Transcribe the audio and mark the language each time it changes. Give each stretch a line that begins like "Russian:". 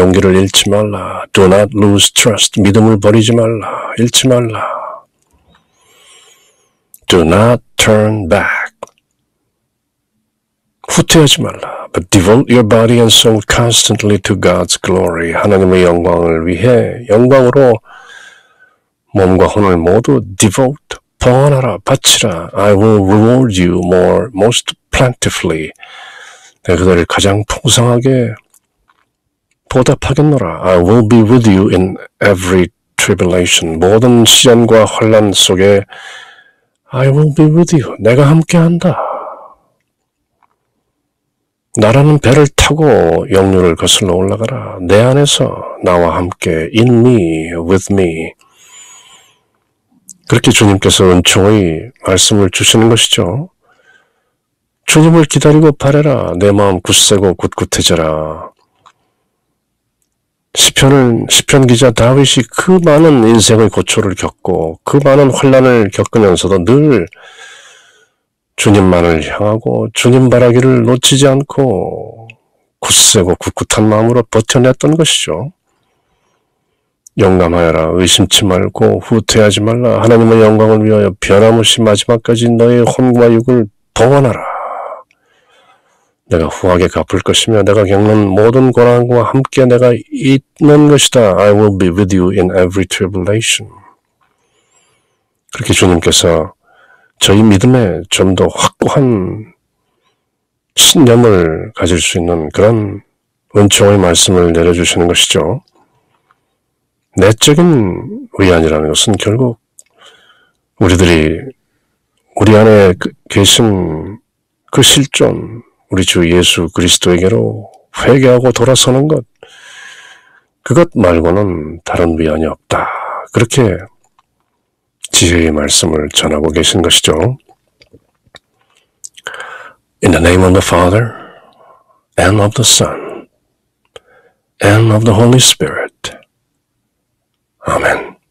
Korean: 용기를 잃지 말라.
English: Do not lose trust.
Korean: 믿음을 버리지 말라. 잃지 말라.
English: Do not turn back.
Korean: 후퇴하지 말라.
English: But devote your body and soul constantly to God's glory.
Korean: 하나님의 영광을 위해 영광으로 몸과 혼을 모두 devote, 봉헌하라, 바치라.
English: I will reward you most plentifully.
Korean: 내가 그들을 가장 풍성하게 보답하겠노라.
English: I will be with you in every tribulation.
Korean: 모든 시련과 혼란 속에
English: I will be with you.
Korean: 내가 함께한다. 나라는 배를 타고 영류를 거슬러 올라가라. 내 안에서 나와 함께
English: in me, with me.
Korean: 그렇게 주님께서 은총의 말씀을 주시는 것이죠. 주님을 기다리고 바래라. 내 마음 굳세고 굳굳해져라. 시편 기자 다윗이 그 많은 인생의 고초를 겪고 그 많은 환난을 겪으면서도 늘 주님만을 향하고 주님 바라기를 놓치지 않고 굳세고 굳굳한 마음으로 버텨냈던 것이죠. 영감하여라. 의심치 말고 후퇴하지 말라. 하나님의 영광을 위하여 변함없이 마지막까지 너의 혼과 육을 봉헌하라. 내가 후하게 갚을 것이며 내가 겪는 모든 고난과 함께 내가 있는 것이다.
English: I will be with you in every tribulation.
Korean: 그렇게 주님께서 저희 믿음에 좀 더 확고한 신념을 가질 수 있는 그런 은총의 말씀을 내려주시는 것이죠. 내적인 위안이라는 것은 결국 우리들이 우리 안에 계신 그 실존, 우리 주 예수 그리스도에게로 회개하고 돌아서는 것, 그것 말고는 다른 위안이 없다. 그렇게 지혜의 말씀을 전하고 계신 것이죠.
English: In the name of the Father, and of the Son, and of the Holy Spirit. Amen.